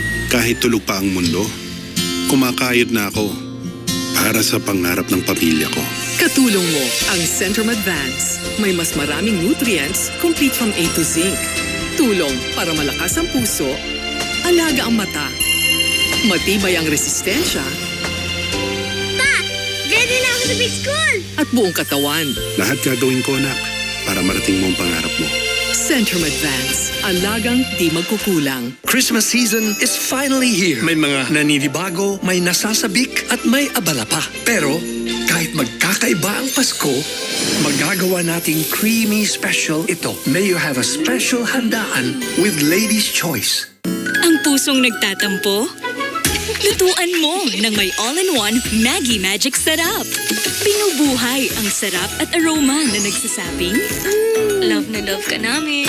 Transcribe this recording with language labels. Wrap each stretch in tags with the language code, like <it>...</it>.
<tl>Kahit tulog pa ang mundo, kumakayod na ako para sa pangarap ng pamilya ko. Katulong mo ang Centrum Advance. May mas maraming nutrients,</tl> <en>complete from A to Zinc.</en> <tl>Tulong para malakas ang puso, alaga ang mata, matibay ang resistensya, Ready na ako sa</tl> <en>big school!</en> <tl>at buong katawan. Lahat gagawin ko, anak, para marating mo ang pangarap mo. Centrum Advance, alagang di magkukulang.</tl> <en>Christmas season is finally here.</en> <tl>May mga naninibago, may nasasabik at may abala pa. Pero kahit magkakaiba ang Pasko, magagawa nating</tl> <en>creamy special</en> <tl>ito.</tl> <en>May you have a special handaan with Lady's Choice.</en> <tl>Ang pusong nagtatampo? Lutuan mo ng may all-in-one Maggi Magic Sarap. Binubuhay ang sarap at aroma na nagsasabing, love na love ka namin.</tl>